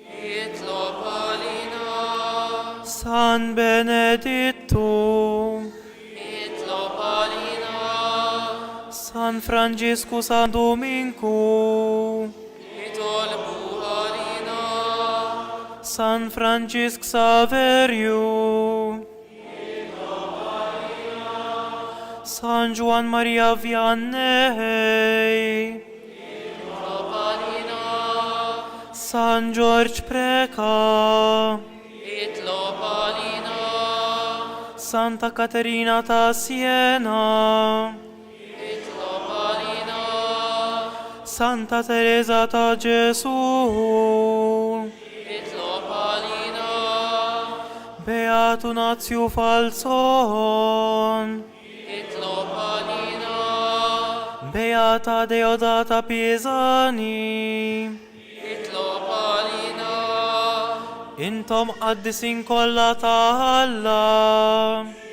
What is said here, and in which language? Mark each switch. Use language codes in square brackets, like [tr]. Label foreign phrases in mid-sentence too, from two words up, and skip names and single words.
[mt] San Benedetto San Francisco San Domingo San Francisco Saverio San Juan Maria Vianney San George Preca Santa Caterina ta' Siena Santa Teresa ta' Gesù Beato Nazio Falson Beata Deodata Pisani Intom qaddisin kollha ta' Alla